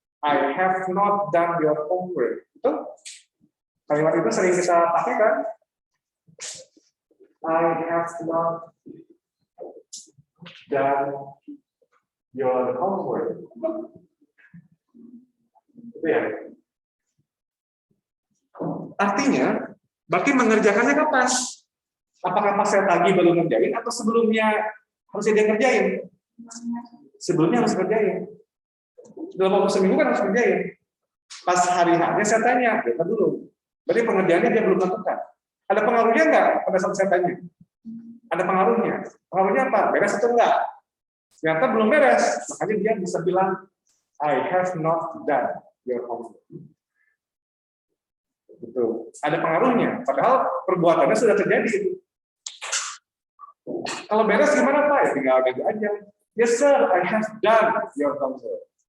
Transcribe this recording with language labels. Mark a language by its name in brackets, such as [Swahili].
[English] I have not done your homework. [Indonesian] Betul? Kalimat itu sering kita pakai kan? [English] I have not done your homework. [Indonesian] Itu ya. Artinya, berarti mengerjakannya kapan? Apakah pas saya tagih baru ngerjain atau sebelumnya harus dia ngerjain? Sebelumnya harus ngerjain. Dalam waktu seminggu kan harus ngerjain. Pas hari-harinya saya tanya, lihat dulu. Berarti pengerjaannya dia belum lakukan. Ada pengaruhnya nggak pada saat saya tanya? Ada pengaruhnya. Pengaruhnya apa? Beres atau enggak? Ternyata belum beres. Makanya dia bisa bilang, [English] I have not done your homework. [Indonesian] Gitu. Ada pengaruhnya. Padahal perbuatannya sudah terjadi. Kalau beres gimana Pak? Ya tinggal ganti aja. [English] Yes sir, I have done your homework.